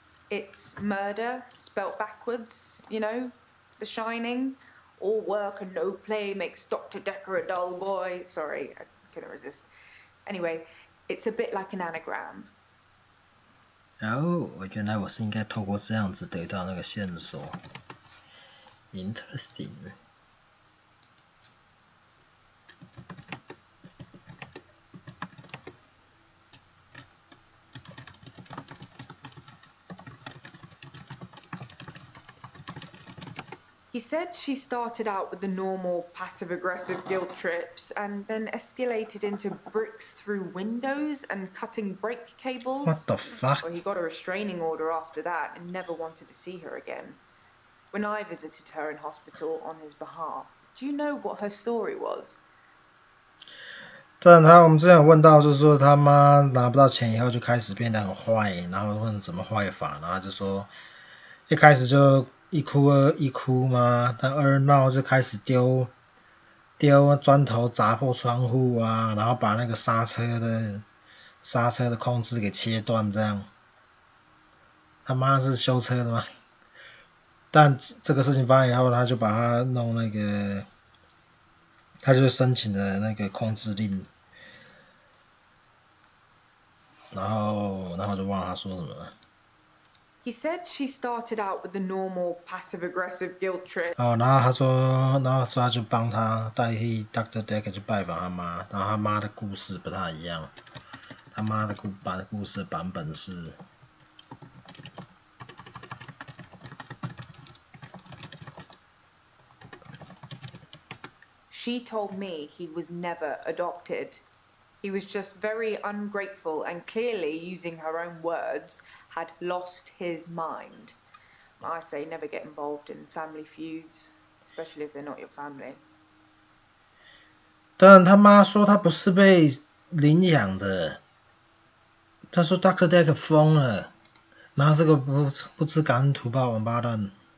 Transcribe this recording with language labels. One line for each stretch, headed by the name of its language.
English: It's murder, spelt backwards, you know? The Shining. All work and no play makes Dr. Dekker a dull boy. Sorry, I couldn't resist. Anyway, it's a bit like an anagram.
Chinese: 原来我是应该透过这样子得到那个线索。
English: Interesting. He said she started out with the normal passive-aggressive guilt trips and then escalated into bricks through windows and cutting brake cables. What the fuck? Well, he got a restraining order after that and never wanted to see her again. When I visited her in hospital on his behalf, do you know what her story was?
Chinese: 但我们之前有问到，就是说他妈拿不到钱以后就开始变得很坏，然后问什么坏法，然后就说一开始就一哭嘛，但二闹就开始丢砖头砸破窗户啊，然后把那个刹车的控制给切断，这样。他妈是修车的吗？但这个事情发生以后，他就把他弄那个，他就申请了那个控制令，然后我就忘了他说什么了。
English: He said she started out with the normal passive-aggressive guilt trip.
Chinese: 然后他说他就帮他代替 Dr. Dekker 去拜访他妈，然后他妈的故事不太一样，他妈的故事的版本是。
English: She told me he was never adopted. He was just very ungrateful and clearly, using her own words, had lost his mind. I say never get involved in family feuds, especially if they're not your family.
Chinese: 但他妈说他不是被领养的，他说 Dr. Dekker 疯了，然后这个不知感恩图报王八蛋。